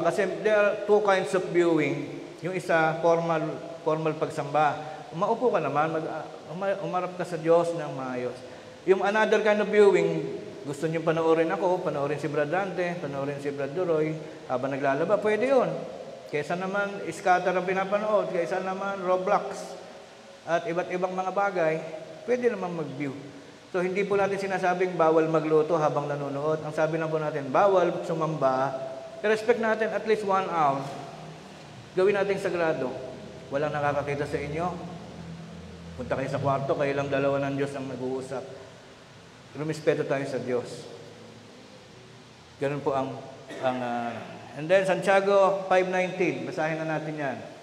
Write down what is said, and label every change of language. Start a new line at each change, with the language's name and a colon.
English: Kasi there are two kinds of viewing.
Filipino: Yung isa, formal pagsamba. Umaupo ka naman, umarap ka sa Diyos ng maayos. Yung
English: another kind of viewing,
Filipino: gusto nyo panoorin ako, panoorin si Brad Dante, panoorin si Brad Duroy, habang naglalaba, pwede yun. Kaysa naman, scatter ang pinapanood, kaysa naman, Roblox, at iba't ibang mga bagay, pwede naman mag-view. So, hindi po natin sinasabing bawal magluto habang nanonood. Ang sabi lang po natin, bawal sumamba. I-respect natin
English: at least 1 hour.
Filipino: Gawin natin sagrado. Walang nakakakita sa inyo. Punta kayo sa kwarto, kayo lang dalawa ng Diyos ang nag-uusap. Rumispeto tayo sa Diyos. Ganun po ang and then, Santiago 5:19. Basahin na natin yan.